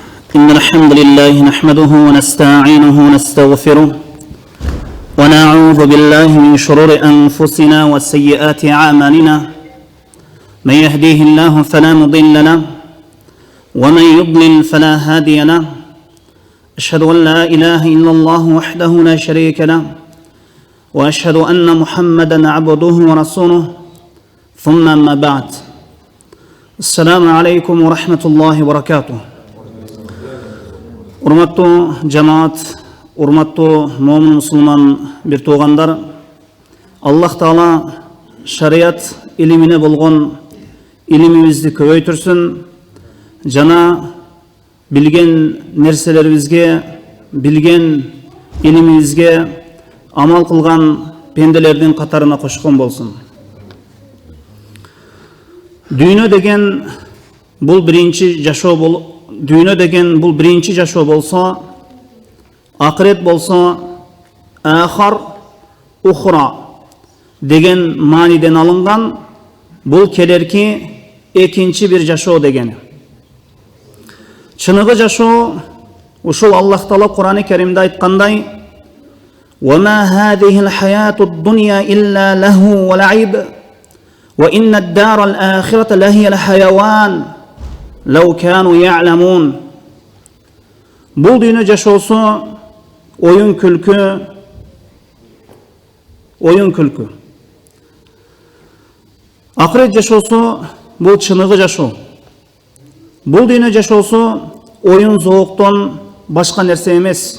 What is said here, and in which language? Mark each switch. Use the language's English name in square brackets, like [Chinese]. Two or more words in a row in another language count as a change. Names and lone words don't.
[Arabic] إن الحمد لله نحمده ونستعينه ونستغفره ونعوذ بالله من شرور أنفسنا وسيئات أعمالنا من يهديه الله فلا مضل له ومن يضلل فلا هادي له أشهد أن لا إله إلا الله وحده لا شريك له وأشهد أن محمدا عبده ورسوله ثم أما بعد السلام عليكم ورحمة الله وبركاته. [Kyrgyz] Урматтуу жамаат, урматтуу момин мусулман бир туугандар, Аллах Таала шарият илимине болгон илимибизди көбөйтүрсүн, жана билген нерселерибизге, билген илимибизге амал кылган пенделердин катарына кошкон болсун. Дүйнө деген бул биринчи жашоо Дүйнө деген бул биринчи жашоо болсо, акырет болсо [Arabic] آخر أخرى [Kyrgyz] деген мааниден алынган, бул келерки экинчи бир жашоо дегени. Чыныгы жашоо ушул Аллах Таала Кур'ан-ы Каримде айткандай: [Arabic] "وما هذه الحياة الدنيا إلا لهو ولعب وإن الدار الآخرة لهي الحيوان لو كانوا يعلمون." [Kyrgyz] Бул дүйнө жашоосу оюн күлкү. Акырет жашоосу бул чыныгы жашоо. Бул дүйнө жашоосу оюн зооктон башка нерсе эмес.